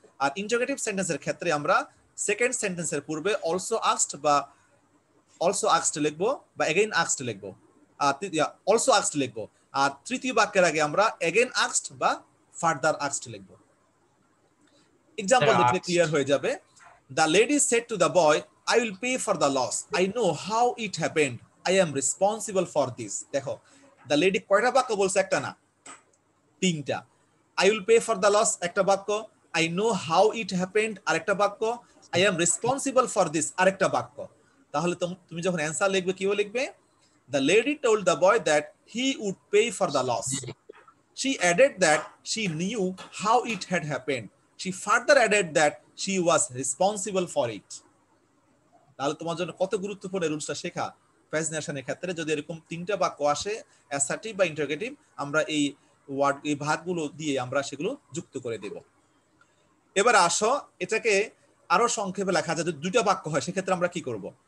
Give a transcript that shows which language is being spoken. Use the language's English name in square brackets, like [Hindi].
[Bangla] আর interrogative সেন্টেন্সের ক্ষেত্রে আমরা সেকেন্ড সেন্টেন্সের পূর্বে অলসো আস্কড বা অলসো আস্কড লিখবো বা এগেইন আস্কড লিখবো, আর অলসো আস্কড লিখবো। আর তৃতীয় বাক্যের আগে আমরা এগেইন আস্কড বা ফার্দার আস্কড লিখবো। এক্সাম্পল দেখলে ক্লিয়ার হয়ে যাবে। [English] The lady said to the boy, I will pay for the loss. I know how it happened. I am responsible for this. [Bangla] দেখো the lady কয়টা বাক্য বলছে? একটা না, 3টা। [English] I will pay for the loss [Bangla] একটা বাক্য, [English] I know how it happened [Bangla] আরেকটা বাক্য, [English] I am responsible for this আরেকটা বাক্য। [Bangla] তাহলে তুমি যখন অ্যানসার লিখবে কি লিখবে? [English] The lady told the boy that he would pay for the loss. She added that she knew how it had happened. She further added that she was responsible for it. [Bangla] তাহলে তোমার জন্য কত গুরুত্বপূর্ণ রুলসটা শেখা। Present ন্যারেশনের ক্ষেত্রে যদি এরকম 3টা বাক্য আসে, অ্যাসার্টিভ বা ইন্টারোগেটিভ, আমরা এই ওয়ার্ড এই ভাগগুলো দিয়ে আমরা সেগুলো যুক্ত করে দেব। এবার আসো এটাকে আরো সংক্ষেপে লেখা যায়। যদি 2টা বাক্য হয় সেক্ষেত্রে আমরা কি করব?